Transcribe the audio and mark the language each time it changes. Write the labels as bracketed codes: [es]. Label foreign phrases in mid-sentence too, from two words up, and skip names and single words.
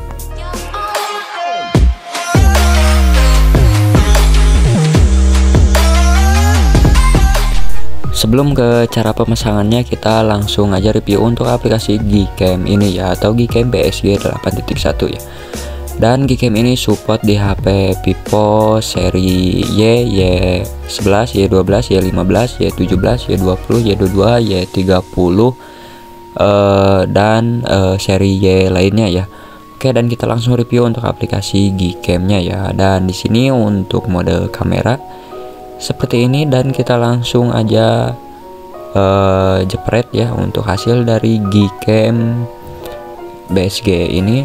[id] Sebelum ke cara pemasangannya, kita langsung aja review untuk aplikasi Gcam ini ya, atau Gcam BSG 8.1 ya. Dan Gcam ini support di HP Vivo seri Y, Y11, Y12, Y15, Y17, Y20, Y22, Y30 dan seri Y lainnya ya. Oke, dan kita langsung review untuk aplikasi Gcam-nya ya. Dan di sini untuk mode kamera seperti ini, dan kita langsung aja jepret ya untuk hasil dari Gcam BSG ini.